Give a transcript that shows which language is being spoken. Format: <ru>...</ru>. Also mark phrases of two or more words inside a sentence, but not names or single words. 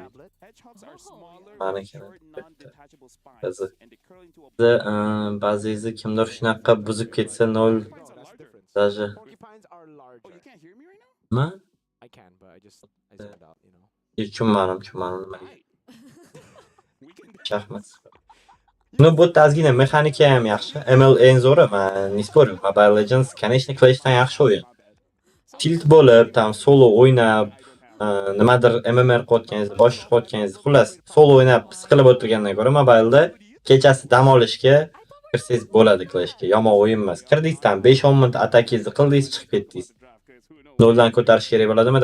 <uz>Mana kerak. Ba'zizi kimdir shunaqa buzib ketsa 0 даже. Nima? Tushunmadim nimaga. Shaxmat. Ну, bu tazgina mexanika ham yaxshi. ML eng zo'ri, men</uz> <ru>не спорю.</ru> <uz>Mobile Legends, конечно, Clash'dan yaxshi o'yin. Tilt bo'lib, tam solo o'ynab, nimadir MMR qotganingiz, bosh qotganingiz, xullas, solo o'ynab siqilib o'tirgandan ko'ra mobilda kechasi dam olishga kirsangiz bo'ladi Clash'ga. Yomon o'yin emas. Kirdingiz, tam 5-10 minut atakingizni qildingiz, chiqib ketdingiz. 0 dan ko'tarish kerak bo'ladimi?</uz>